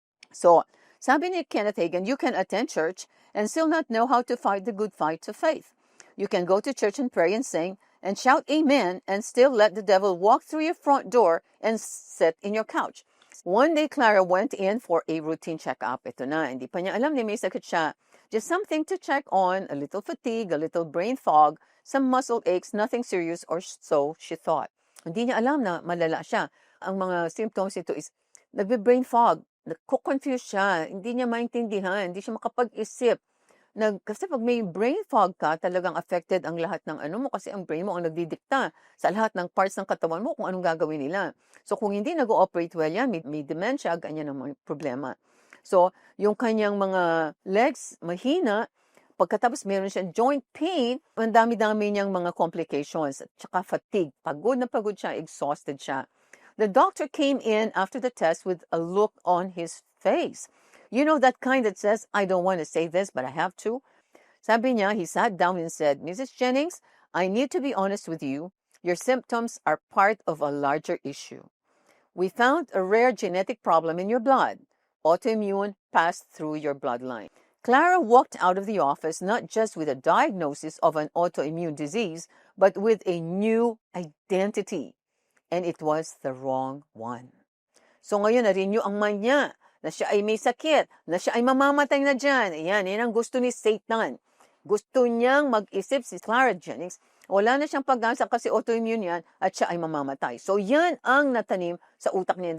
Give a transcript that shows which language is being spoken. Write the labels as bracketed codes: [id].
[en] So, [tl] sabi ni [en] Kenneth Hagin, you can attend church and still not know how to fight the good fight of faith. You can go to church and pray and sing and shout amen and still let the devil walk through your front door and sit in your couch. One day, Clara went in for a routine checkup. [tl] Ito na, hindi pa niya alam na may sakit siya. [en] Just something to check on, a little fatigue, a little brain fog, some muscle aches, nothing serious, or so she thought. [tl] Hindi niya alam na malala siya. Ang mga symptoms ito is nagbe-brain fog, nagko-confuse siya, hindi niya maintindihan, hindi siya makapag-isip. Kasi pag may brain fog ka, talagang affected ang lahat ng ano mo kasi ang brain mo ang nagdidikta sa lahat ng parts ng katawan mo kung anong gagawin nila. So kung hindi nag-ooperate well yan, may dementia, ganyan ang mga problema. So yung kanyang mga legs mahina, pagkatapos meron siyang joint pain, ang dami-dami niyang mga complications, at saka fatigue. Pagod na pagod siya, exhausted siya. [en] The doctor came in after the test with a look on his face. You know that kind that says, I don't want to say this, but I have to? [tl] Sabi niya, [en] he sat down and said, Mrs. Jennings, I need to be honest with you. Your symptoms are part of a larger issue. We found a rare genetic problem in your blood. Autoimmune passed through your bloodline. Clara walked out of the office not just with a diagnosis of an autoimmune disease, but with a new identity. And it was the wrong one. [tl] So ngayon, na-renew ang mind niya na siya ay may sakit, na siya ay mamamatay na dyan. Ayan, yan ang gusto ni Satan. Gusto niyang mag-isip si Clara Jennings, wala na siyang pag-asa kasi autoimmune yan at siya ay mamamatay. So yan ang natanim sa utak niya.